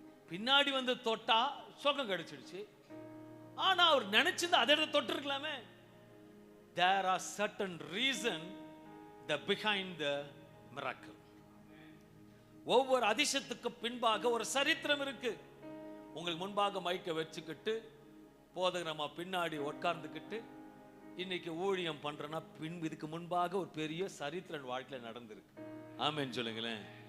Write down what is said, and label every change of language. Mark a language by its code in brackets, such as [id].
[ta] பின்னாடி வந்து தொட்டா சுகம் கிடைச்சிடுச்சு, ஆனா அவர் நினைச்சிருந்தா அதை தொட்டு இருக்கலாமே. [en] There are certain reason behind the miracle. [ta] ஒவ்வொரு அதிசயத்துக்கு பின்பாக ஒரு சரித்திரம் இருக்கு. உங்களுக்கு முன்பாக மைக்க வச்சுக்கிட்டு போதகரமா பின்னாடி உட்கார்ந்துக்கிட்டு இன்னைக்கு ஊழியம் பண்றேன்னா இதுக்கு முன்பாக ஒரு பெரிய சரித்திரன் வாழ்க்கையில நடந்திருக்கு. ஆமென் சொல்லுங்களேன்.